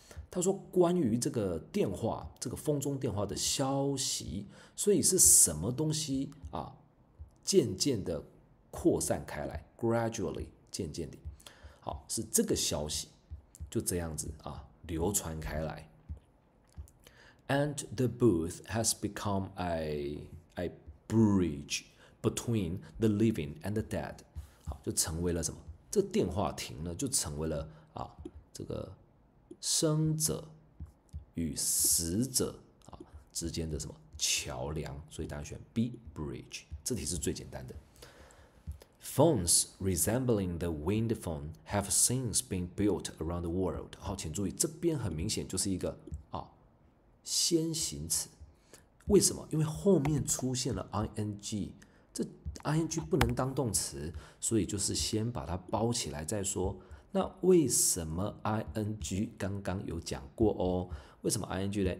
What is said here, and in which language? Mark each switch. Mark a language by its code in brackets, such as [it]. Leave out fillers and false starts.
[zh] 他说关于这个电话，这个风中电话的消息，所以是什么东西渐渐的扩散开来 ，gradually 渐渐的，好，是这个消息就这样子流传开来。 [en] And the booth has become a bridge between the living and the dead。 [zh] 好，就成为了什么？这个电话亭呢，就成为了这个生者与死者之间的什么桥梁？所以大家选 B bridge。这题是最简单的。 [en] Phones resembling the wind phone have since been built around the world。 [zh] 好，请注意，这边很明显就是一个先行词。为什么？因为后面出现了 ing， 这 ing 不能当动词，所以就是先把它包起来再说。那为什么 ing 刚刚有讲过为什么 ing 呢？